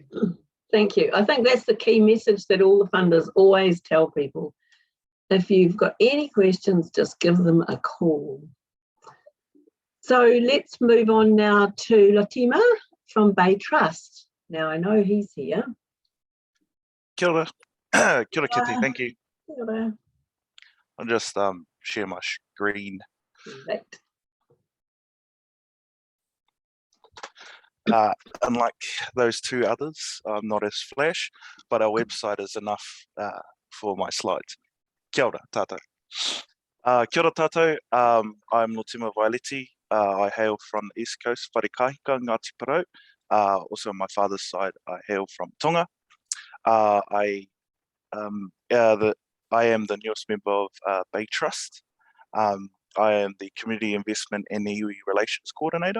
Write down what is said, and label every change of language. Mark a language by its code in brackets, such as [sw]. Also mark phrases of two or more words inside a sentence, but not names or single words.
[en] Thank you. I think that's the key message that all the funders always tell people. If you've got any questions, just give them a call. So let's move on now to Lotima from Bay Trust. Now I know he's here. [mi] Kia ora. Kia ora, [en] Kitty, thank you. [mi] Kia ora. [en] I'll just share my screen. Right. Unlike those two others, I'm not as flash, but our website is enough for my slides. [mi] Kia ora, tātou. Kia ora, tātou. [en] I'm Lotima Vaiolet. I hail from the East Coast, Wharekaika, Ngāti Porou. Also on my father's side, I hail from Tonga. I am the newest member of Bay Trust. I am the Community Investment and Iwi Relations Coordinator.